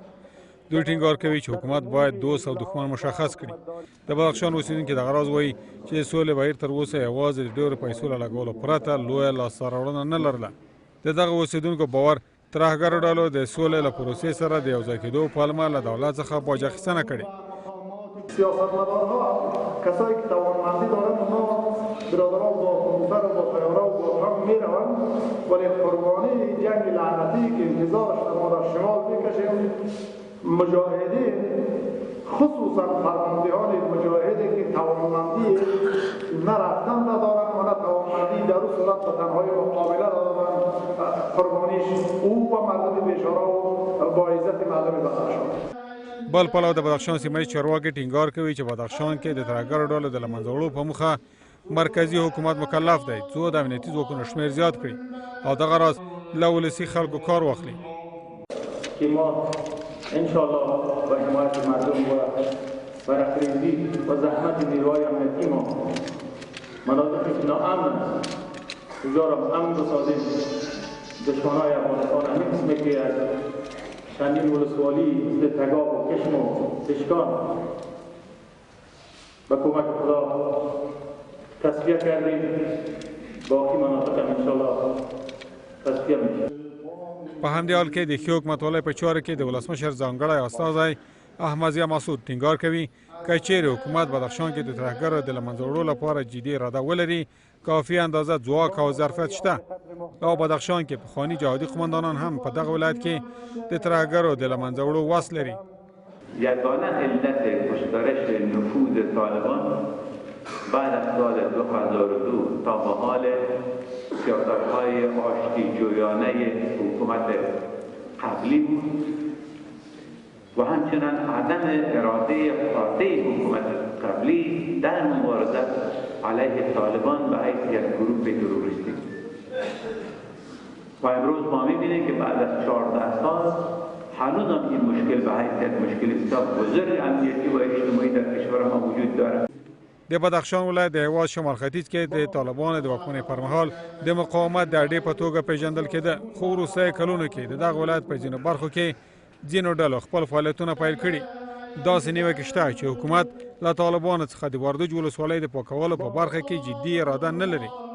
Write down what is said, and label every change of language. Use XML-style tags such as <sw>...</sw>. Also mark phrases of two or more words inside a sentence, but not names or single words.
<ps>دوی ټینګار کوي چې حکومت باید دوست او دښمن مشخص کړي. د بدخشان اوسیدونکي دغه راز وایي چې د سولې بهیر تر اوسه یوازې د ډېرو پیسو له لګولو پرته لویه لاسته راوړنه نه لرله. د دغه اوسیدونکو باور ترهګرو ډلو د سولې له پروسې سره د یوځای کېدو پلمه له دولت څخه باج اخیستنه کړې.</ps> <fa>سیاستمدارها کسایی که توانمندی دارند اونها برادران با کمپیوتر و با طیاره و با تانک میروند ولی قربانی جنگ لعنتی که انتظارش ما در شمال میکشیم مجاهدین خصوصا فرماندهان مجاهدی که توانمندی نه رفتن ندارند و نه توانمندی در اون صورت به تنهایی مقابله دارند قربانیش او و مردم بیچاره و با عزت مردم بدخشان.</fa> <ps>بل پلو د بدخشان سیمه چارواکي ټینګار کوي چې بدخشان کې د ترهګرو ډلو د له منځه وړلو په موخه مرکزی حکومت مکلف دی څو د امنیتي ځواکونو شمیر زیات کړي او دغه راز له ولسي خلکو کار واخلي.</ps> <fa>که ما انشاءالله با حمایت مردم و برافریزی و زحمت نیروهای امنیتی ما مناطقی که ناامن است اونجا را امن بسازیم. دشمنای افغانستان همین قسمی که از چندین ولسوالی مثل تگاب و کشم و اشکان به کمک خدا تصفیه کردیم. باقی مناطق هم انشاءالله تصفیه میشه.</fa> <ps>په همدې حال کې د ښې حکومتولۍ په چارو کې د ولسمشر ځانګړی استازی احمد ضیا مسعود ټینګار کوي که چیرې حکومت بدخشان کې د ترهګرو د له منځه وړلو لپاره جدي اراده ولري کافي اندازه ځواک او ظرفیت شته او بدخشان کې پخواني جهادي قماندانان هم په دغه ولایت کې د ترهګرو د له منځه وړلو وس لري.</ps> <fa>یگانه علت گسترش نفوذ طالبان بعد از سال 2002 تا به حال سیاست‌های آشتی‌جویانه حکومت قبلی بود و همچنان عدم اراده قاطع حکومت قبلی در مبارزه علیه طالبان به حیث یک گروه تروریستی. و امروز ما می‌بینیم که بعد از 14 سال هنوز هم این مشکل به حیث یک مشکل بسیار بزرگ امنیتی و اجتماعی در کشور ما وجود دارد.</fa> <ps>د بدخشان ولایت د هیواد شمال ختیځ کې د طالبانو د واکمنۍ پر مهال د مقاومت د اډې په توګه پیژندل کېده خو وروستیو کلونو کې د دغه ولایت په ځینو برخو کې ځینو ډلو خپل فعالیتونه پیل کړي. داسې نیوکې شته چې حکومت له طالبانو څخه د وردوج ولسوالۍ د پاکولو په برخه کې جدي اراده نه لري.</ps>